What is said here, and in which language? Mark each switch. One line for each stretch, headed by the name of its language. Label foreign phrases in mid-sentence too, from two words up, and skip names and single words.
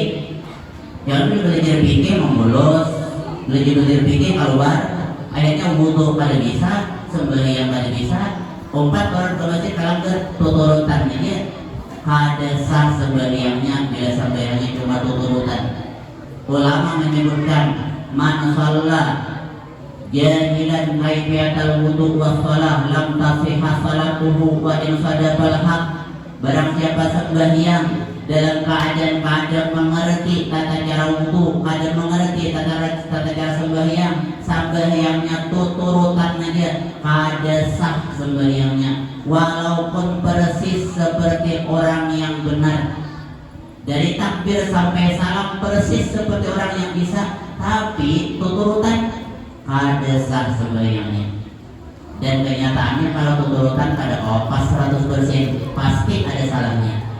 Banjar: Jangan belajar fikih membolos, belajar fikih keluar ayatnya wudu kada bisa, sembahyang kada bisa. 4 orang ke masjid kalanggar tuturutannya dia kada sah sembahyangnya bila sembahyangnya cuma tuturutan. Ulama menyebutkan
Arabic: من صلى جاهلا كيفية الوضوء والصلاة لم تصح صلاته وإن صادف الحق.
Banjar: Barang siapa sembahyang dalam keadaan mengerti tata cara wudu, kada mengerti tata cara sembahyang, sembahyangnya tuturutan aja, kada sah sembahyangnya walaupun persis seperti orang yang benar. Dari takbir sampai salam persis seperti orang yang bisa, tapi tuturutan kada sah sembahyangnya. Dan kenyataannya kalau tuturutan kada pas 100%, pasti ada salahnya.